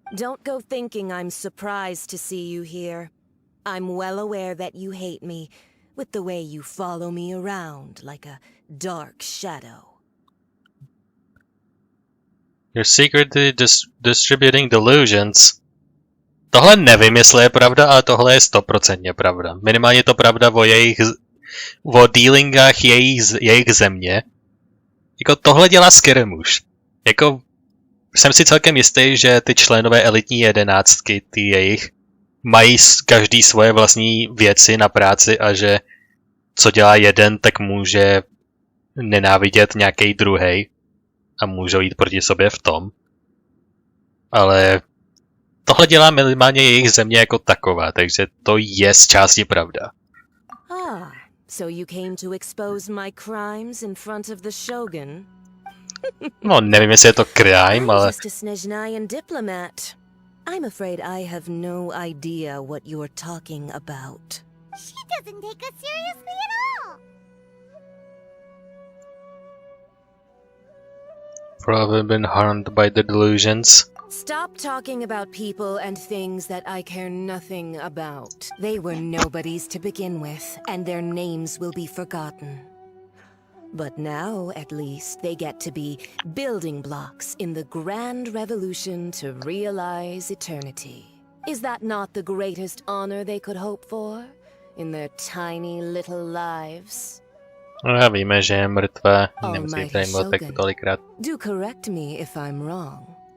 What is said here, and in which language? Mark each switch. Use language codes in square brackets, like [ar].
[en] Don't go thinking I'm surprised to see you here. I'm well aware that you hate me, with the way you follow me around like a dark shadow. You're secretly distributing delusions. [cs] Tohle nevím, jestli je pravda, ale tohle je 100% pravda. Minimálně je to pravda o dealingách jejich země. Jako tohle dělá Skyrimuš. Jako jsem si celkem jistý, že ty členové elitní jedenáctky, ty jejich, mají každý svoje vlastní věci na práci a že co dělá jeden, tak může nenávidět nějaký druhej a můžou jít proti sobě v tom. Ale tohle dělá minimálně jejich země jako taková, takže to je z části pravda. [en] Ah, so you came to expose my crimes in front of the Shogun? [cs] No, nevím, jestli je to crime, ale... [en] I'm just a Snezhnayan diplomat. I'm afraid I have no idea what you're talking about. She doesn't take us seriously at all! Probably been harmed by the delusions. Stop talking about people and things that I care nothing about. They were nobodies to begin with, and their names will be forgotten. But now, at least, they get to be building blocks in the grand revolution to realize eternity. Is that not the greatest honor they could hope for in their tiny little lives? [cs] No, víme, že je mrtvá, nemusí tady mluvit tak tolikrát. [en] Do correct me if I'm wrong.